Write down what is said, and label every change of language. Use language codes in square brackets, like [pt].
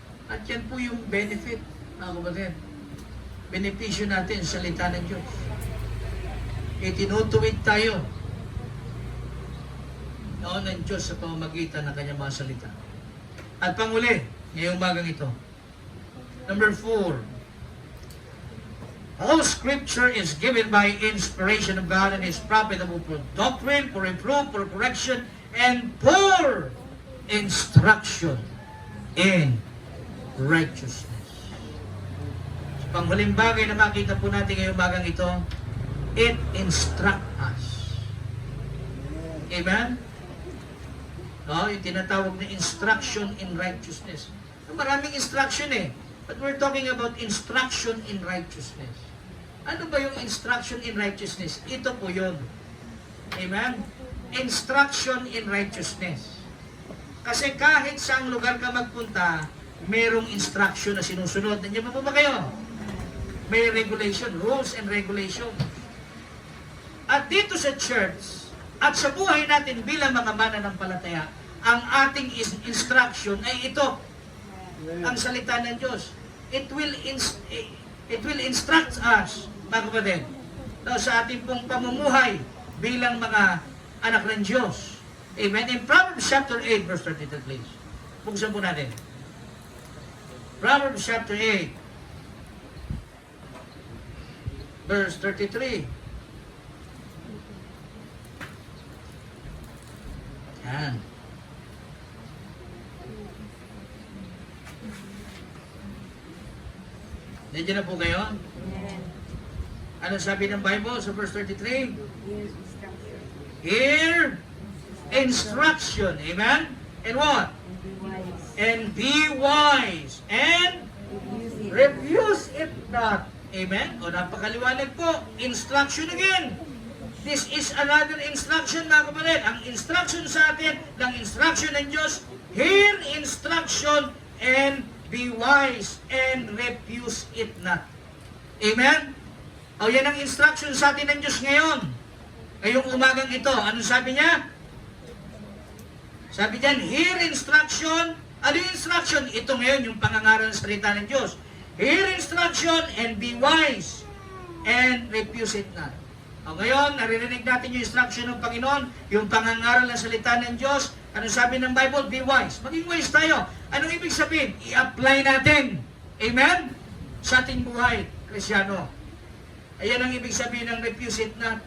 [tl] At yan po yung benefit, mga kapatid. Benepisyo natin sa salita ng Diyos. Itinutuwid tayo noon ng Diyos sa pamamagitan ng kanyang mga salita. At panguli, ngayong umagang ito. [en] Number 4. All Scripture is given by inspiration of God and is profitable for doctrine, for reproof, for correction, and for instruction in righteousness. [tl] Sa panghuling bagay na makita po natin ngayong umagang ito, [en] it instruct us. [tl] Amen? No, yung tinatawag na [en] instruction in righteousness. [tl] Maraming instruction eh. [en] But we're talking about instruction in righteousness. [tl] Ano ba yung [en] instruction in righteousness? [tl] Ito po yun. [en] Amen? Instruction in righteousness. [tl] Kasi kahit saang lugar ka magpunta, merong instruction na sinusunod. Nandiyan po ba kayo? [en] May regulation, rules and regulation. [tl] At dito sa church, at sa buhay natin bilang mga mananampalataya, ang ating instruction ay ito, ang salita ng Diyos. [en] It will instruct us, [tl] mga kapatid, sa ating pong pamumuhay bilang mga anak ng Diyos. Amen? [en] In Proverbs chapter 8, verse 32, please. [tl] Buksan po natin. Proverbs chapter 8, verse 33. Yan. Nandiyan na po kayo? [en] Yes. [tl] Ano sabi ng Bible sa verse 33? [en] Yes, instruction. Hear instruction. Amen? And what? And be wise. And be wise. And Refuse it. refuse it not. Amen? [tl] O napakaliwanag po. [en] Instruction again. This is another instruction, [tl] mga kapatid. Ang instruction sa atin, ng instruction ng Diyos, [en] hear instruction and be wise and refuse it not. Amen? [tl] O yan ang instruction sa atin ng Diyos ngayon. Ngayong umagang ito, anong sabi niya? Sabi diyan, [en] hear instruction. [tl] Ano yung instruction? Ito ngayon, yung pangangaral ng salita ng Diyos. [en] Hear instruction and be wise and refuse it not. [tl] O ngayon, naririnig natin yung instruction ng Panginoon, yung pangangaral ng salita ng Diyos. Ano sabi ng Bible? [en] Be wise. [tl] Maging wise tayo. Anong ibig sabihin? I-apply natin. Amen? Sa ating buhay, Krisyano. Ayan ang ibig sabihin ng [en] refuse it not.